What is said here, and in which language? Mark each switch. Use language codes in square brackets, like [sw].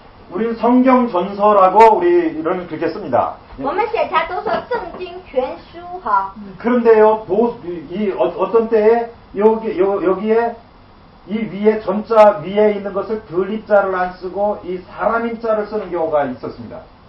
[ko] 우리는 성경 전서라고 우리는 그렇게 씁니다. [zh] 我们写起来都说圣经全书哈。 [ko] 그런데요, 어떤 때에 여기에 이 위에 전자 위에 있는 것을 들리자를 안 쓰고 이 사람인자를 쓰는 경우가 있었습니다.